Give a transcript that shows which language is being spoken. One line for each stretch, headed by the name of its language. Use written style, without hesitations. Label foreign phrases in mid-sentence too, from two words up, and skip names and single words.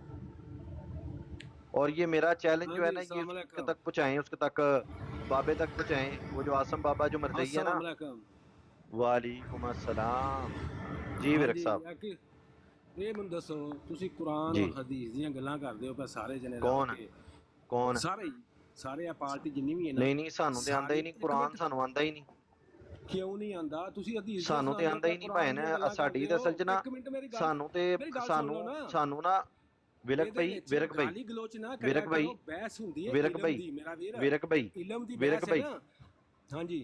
Urdu: اور یہ میرا چیلنج جو ہے نا, یہ اس کے تک پہنچائیں, اس کے تک بابے تک پہنچائیں, وہ جو آسم بابا جو مرضی ہے نا. وعلیکم السلام. جی ورک صاحب.
Punjabi: یہ من دسو تسی قرآن اور جی حدیث دیاں گلاں کردے ہو پہ سارے جنے رل کون کے, کون سارے ہی, سارے پارٹی جنی بھی ہے نا نہیں نہیں, سانو تے آندا ساری ہی نہیں ایک قرآن, منٹ سانو آندا ہی نہیں. ਕਿਉਂ ਨਹੀਂ ਆਂਦਾ? ਤੁਸੀਂ ਹਦੀਸ ਸਾਨੂੰ ਤੇ ਆਂਦਾ ਹੀ ਨਹੀਂ ਭੈਣ, ਸਾਡੀ ਤਾਂ ਅਸਲ 'ਚ ਨਾ, ਇੱਕ ਮਿੰਟ ਮੇਰੀ ਗੱਲ, ਸਾਨੂੰ ਤੇ ਮੇਰੀ ਗੱਲ ਸੁਣ ਲਓ ਨਾ। ਸਾਨੂੰ ਨਾ ਵਿਰਕ ਭਾਈ, ਵਿਰਕ ਭਾਈ, ਗਾਲੀ ਗਲੋਚ ਨਾ ਵਿਰਕ ਕਰਿਆ ਭਾਈ, ਕਰੋ, ਬਹਿਸ ਹੁੰਦੀ ਹੈ ਵਿਰਕ ਇਲਮ ਭਾਈ, ਦੀ ਮੇਰਾ ਵੀਰ, ਵਿਰਕ ਭਾਈ, ਇਲਮ ਦੀ ਵਿਰਕ ਬਹਿਸ ਹੈ ਭਾਈ, ਨਾ। ਹਾਂਜੀ